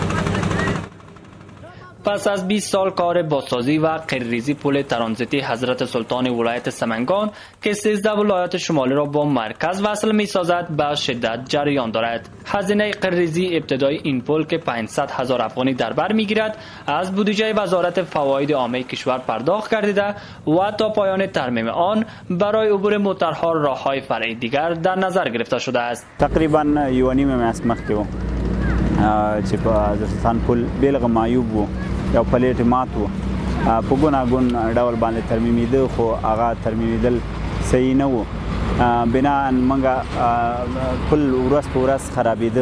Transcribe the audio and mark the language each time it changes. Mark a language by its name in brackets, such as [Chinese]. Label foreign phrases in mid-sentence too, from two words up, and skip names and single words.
[Persian] پس از 20 سال کار بازسازی و قرریزی پل ترانزیتی حضرت سلطان ولایت سمنگان که 13 ولایات شمالی را با مرکز وصل می سازد به شدت جریان دارد. هزینه قرریزی ابتدای این پل که 500,000 افغانی در بر می گیرد از بودجه وزارت فواید عامه کشور پرداخت گردیده و تا پایان ترمیم آن برای عبور موترها راههای فرعی دیگر در نظر گرفته شده است. [Pashto] تقریبا یو نیم میاشت مخکې و چې په حضرت سلطان پل بیلغه معیوب و یو پلیټ مات و په ګوناګون ډول باندې ترمیمیده خو هغه ترمیمیدل صحیح نه و بنا منګه پل ورځ په ورځ خرابېده.